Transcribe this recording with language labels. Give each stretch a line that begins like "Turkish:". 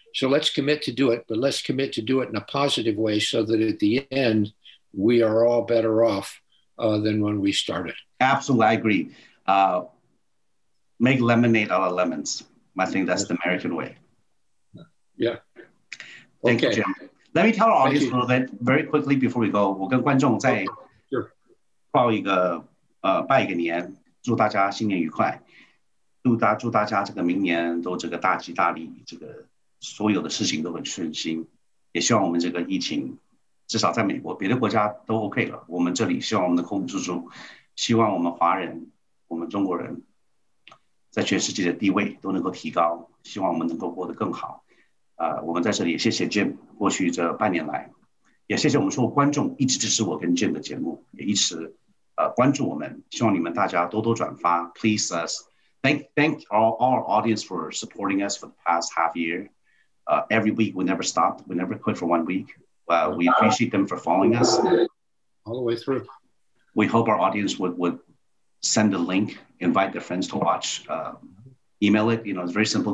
English: So let's commit to do it, but let's commit to do it in a positive way so that at the end, we are all better off than when we started. Absolutely. I agree. Make lemonade out of lemons. I think that's the American way. Yeah. Thank you, Jim. Let me tell our audience a little bit very quickly before we go.
Chinese: 我跟观众再报一个拜一个年，祝大家新年愉快，祝大家这个明年都这个大吉大利，这个所有的事情都很顺心。也希望我们这个疫情至少在美国，别的国家都 OK 了，我们这里希望我们能控制住，希望我们华人、我们中国人在全世界的地位都能够提高，希望我们能够过得更好。我们在这里也谢谢 Jim 过去这半年来，也谢谢我们所有观众一直支持我跟 Jim 的节目，也一直关注我们，希望你们大家多多转发。
English: Please thank all our audience for supporting us for the past half year. Every week we never stopped, we never quit for 1 week. We appreciate them for following us all the way through. We hope our audience would send a link, invite their friends to watch, email it. It's very simple.